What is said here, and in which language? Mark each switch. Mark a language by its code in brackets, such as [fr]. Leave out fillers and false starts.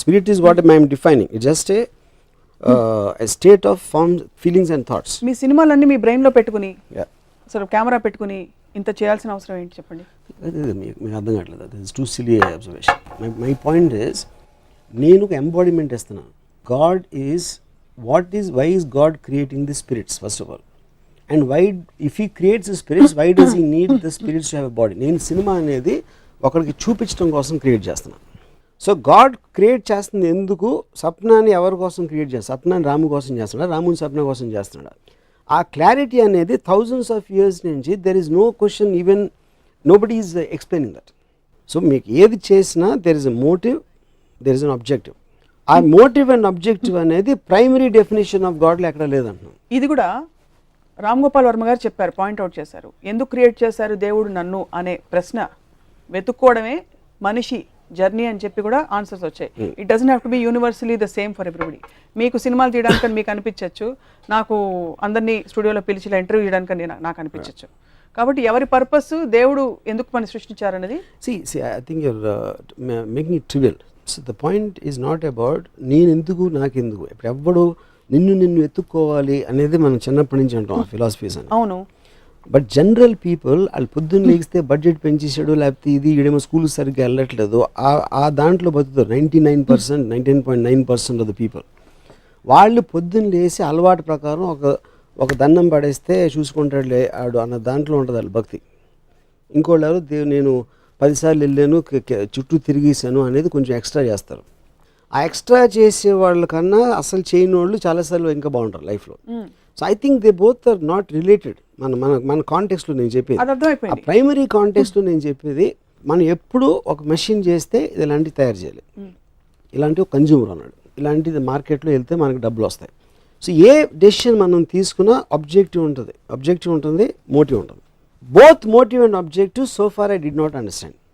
[en] Spirit is what I am defining. It's just a state of forms, feelings and thoughts. [te] మీ సినిమాలన్నీ మీ brain లో పెట్టుకుని [en] Yeah. [te] అసలు camera పెట్టుకుని ఇంత చేయాల్సిన అవసరం ఏంటి చెప్పండి. మీకు అర్థం కావట్లేదు. [en] That is too silly observation. My point is [te] నేను ఒక ఎంబాడిమెంట్ ఇస్తున్నాను. [en] God is why is God creating the spirits first of all? And why, if he creates the spirits, why does he need the spirits to have a body? [te] నేను cinema అనేది ఒకరికి చూపించడం కోసం create చేస్తున్నాను. So God create చేస్తుంది ఎందుకు? సప్నాన్ని ఎవరి కోసం క్రియేట్ చేస్తాడు? సప్నాన్ని రాము కోసం చేస్తున్నాడు, రాముని సప్న కోసం చేస్తున్నాడు. ఆ క్లారిటీ అనేది థౌజండ్స్ ఆఫ్ ఇయర్స్ నుంచి [en] There is no question, even nobody is explaining that. [te] So మీకు ఏది చేసినా [en] There is a motive, there is an objective. [te] ఆ మోటివ్ అండ్ ఆబ్జెక్టివ్ అనేది ప్రైమరీ డెఫినేషన్ ఆఫ్ గాడ్లో ఎక్కడ లేదంటున్నాం. ఇది కూడా రామ్ గోపాల్ వర్మ గారు చెప్పారు, పాయింట్అవుట్ చేశారు. ఎందుకు క్రియేట్ చేశారు దేవుడు నన్ను అనే ప్రశ్న వెతుక్కోవడమే మనిషి జర్నీ అని చెప్పి కూడా ఆన్సర్స్ వచ్చాయి. [en] It doesn't have to be universally the same for everybody. [te] మీకు సినిమాలు తీయడానికి మీకు అనిపించవచ్చు, నాకు అందరినీ స్టూడియోలో పిలిచి ఇంటర్వ్యూ చేయడానికి నాకు అనిపించవచ్చు. కాబట్టి ఎవరి పర్పస్, దేవుడు ఎందుకు మనం సృష్టించారనేది. [en] See, I think you're making it trivial. So the point is not about [te] నేను ఎందుకు నాకెందుకు. ఇప్పుడు ఎవ్వడు నిన్ను ఎత్తుక్కోవాలి అనేది మనం చిన్నప్పటి నుంచి అంటాం ఫిలాసఫీస్ అని. అవును. బట్ జనరల్ పీపుల్ వాళ్ళు పొద్దున్న లేగిస్తే బడ్జెట్ పెంచేసాడు, లేకపోతే ఇది ఈడేమో స్కూల్ సరిగ్గా వెళ్ళట్లేదు, ఆ దాంట్లో బతుకుతారు 99%, 99.9% ఆఫ్ ద పీపుల్. వాళ్ళు పొద్దున్న లేసి అలవాటు ప్రకారం ఒక దండం పడేస్తే చూసుకుంటాడులే ఆడు అన్న దాంట్లో ఉంటుంది వాళ్ళ భక్తి. ఇంకోళ్ళు ఎవరు నేను 10 సార్లు వెళ్ళాను, చుట్టూ తిరిగేసాను అనేది కొంచెం ఎక్స్ట్రా చేస్తారు. ఆ ఎక్స్ట్రా చేసే వాళ్ళకన్నా అసలు చేయని వాళ్ళు చాలాసార్లు ఇంకా బాగుంటారు లైఫ్లో. So I think they both are not related. మన కాంటెక్స్లో నేను చెప్పేది, ఆ ప్రైమరీ కాంటెక్స్లో నేను చెప్పేది, మనం ఎప్పుడు ఒక మెషిన్ చేస్తే ఇలాంటివి తయారు చేయాలి, ఇలాంటి కన్జ్యూమర్ అన్నాడు, ఇలాంటిది మార్కెట్లో వెళ్తే మనకు డబ్బులు వస్తాయి. సో ఏ డెసిషన్ మనం తీసుకున్నా ఆబ్జెక్టివ్ ఉంటుంది, మోటివ్ ఉంటుంది. [en] Both motive and objective so far I did not understand.